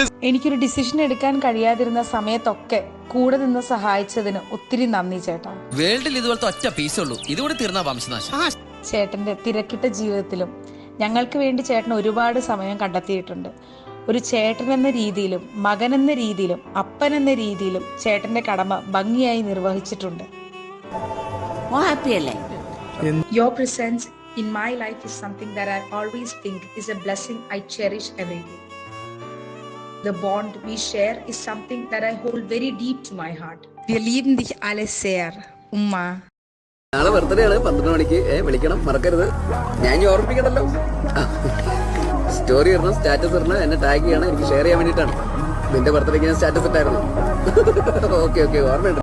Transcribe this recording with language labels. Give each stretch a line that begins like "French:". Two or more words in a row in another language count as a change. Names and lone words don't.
Malayalam: എനിക്കൊരു ഡിസിഷൻ എടുക്കാൻ കഴിയാതിരുന്ന സമയത്തൊക്കെ കൂടെ നിന്ന് സഹായിച്ചതിന് ഒത്തിരി നന്ദി ചേട്ടാ. വേൾഡിൽ ഇതുപോലത്തെ ഒറ്റ പീസുള്ളൂ. ഇതുകൂടി തീർന്ന വംശനാശം. ചേട്ടന്റെ തിരക്കിട്ട ജീവിതത്തിലും ഞങ്ങൾക്ക് വേണ്ടി ചേട്ടൻ ഒരുപാട് സമയം കണ്ടെത്തിയിട്ടുണ്ട്. ഒരു ചേട്ടൻ എന്ന രീതിയിലും മകൻ എന്ന രീതിയിലും അപ്പൻ എന്ന രീതിയിലും ചേട്ടന്റെ കടമ ഭംഗിയായി നിർവഹിച്ചിട്ടുണ്ട്.
English: Your presence in my life is something that I always think is a blessing I cherish every day. The bond we share is something that I hold very deep to my heart.
German: Wir lieben dich alle sehr, Umma.
Malayalam: നാളെ ബർത്ത്ഡേ ആണ്, 12 മണിക്ക്. വിളിക്കണം, മറക്കരുത്. ഞാൻ ഓർമ്മിപ്പിക്കണല്ലോ. സ്റ്റോറി ഇടണം, സ്റ്റാറ്റസ് ഇടണം, എന്നെ ടാഗ് ചെയ്യണം. എനിക്ക് ഷെയർ ചെയ്യാൻ വേണ്ടിയിട്ടാണ്. നിന്റെ ബർത്ത്ഡേക്ക് ഞാൻ സ്റ്റാറ്റസ് ഇട്ടായിരുന്നു. ഓക്കെ ഓർമ്മയുണ്ട്.